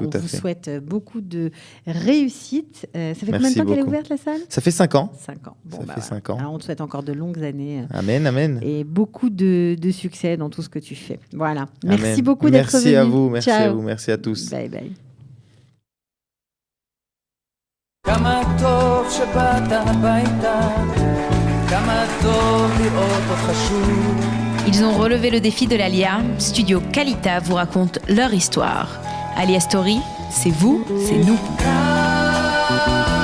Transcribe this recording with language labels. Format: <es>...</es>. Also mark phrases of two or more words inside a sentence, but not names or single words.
<fr>Tout on à vous fait. souhaite beaucoup de réussite. Ça fait combien de Merci temps qu'elle est beaucoup. ouverte, la salle? Ça fait 5 ans. 5 ans. Ça fait 5 ans. Alors, on te souhaite encore de longues années Amen, amen. et beaucoup de succès dans tout ce que tu fais. Voilà. Merci Amen. beaucoup d'être venu. Merci à vous, merci Ciao. à vous, merci à tous.</fr> <en>Bye bye.</en> <he>כמה טוב שבאת הביתה, כמה טוב לראות אותך שוב.</he> <fr>Ils ont relevé le défi de l'Alia. Studio Kalita vous raconte leur histoire. Alia Story, c'est vous, c'est nous.</fr> <he>כמה</he>